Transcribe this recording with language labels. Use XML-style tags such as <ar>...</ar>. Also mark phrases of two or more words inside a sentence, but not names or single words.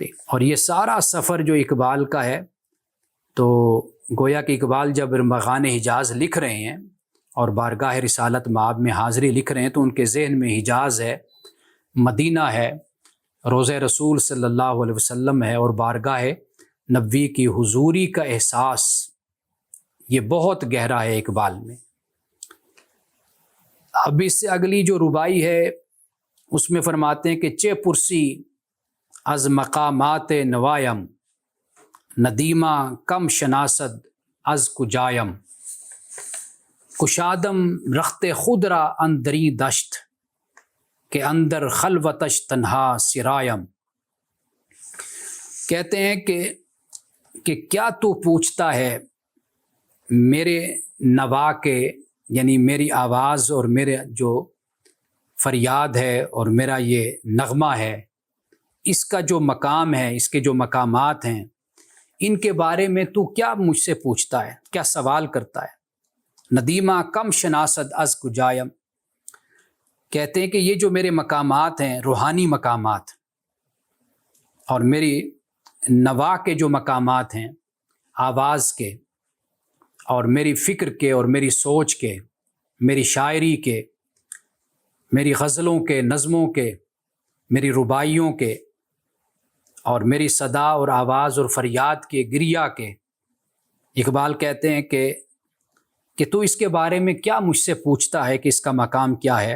<ur>اور یہ سارا سفر جو اقبال کا ہے، تو گویا کہ اقبال جب ارمغان حجاز لکھ رہے ہیں اور بارگاہ رسالت مآب میں حاضری لکھ رہے ہیں، تو ان کے ذہن میں حجاز ہے، مدینہ ہے، روضہ رسول صلی اللہ علیہ وسلم ہے، اور بارگاہ نبوی کی حضوری کا احساس یہ بہت گہرا ہے اقبال میں۔ اب اس سے اگلی جو ربائی ہے اس میں فرماتے ہیں کہ</ur> <fa>چے پرسی از مقامات نوایم، ندیمہ کم شناسد از کجایم، کشادم رخت خود را اندری دشت، کہ اندر خلوتش تنہا سرایم۔</fa> <ur>کہتے ہیں کہ کیا تو پوچھتا ہے میرے نوا کے، یعنی میری آواز اور میرے جو فریاد ہے اور میرا یہ نغمہ ہے، اس کا جو مقام ہے، اس کے جو مقامات ہیں، ان کے بارے میں تو کیا مجھ سے پوچھتا ہے، کیا سوال کرتا ہے؟</ur> <fa>ندیمہ کم شناسد از کجایم،</fa> <ur>کہتے ہیں کہ یہ جو میرے مقامات ہیں، روحانی مقامات، اور میری نوا کے جو مقامات ہیں، آواز کے اور میری فکر کے اور میری سوچ کے، میری شاعری کے، میری غزلوں کے، نظموں کے، میری رباعیوں کے، اور میری صدا اور آواز اور فریاد کے، گریہ کے، اقبال کہتے ہیں کہ تو اس کے بارے میں کیا مجھ سے پوچھتا ہے کہ اس کا مقام کیا ہے؟</ur>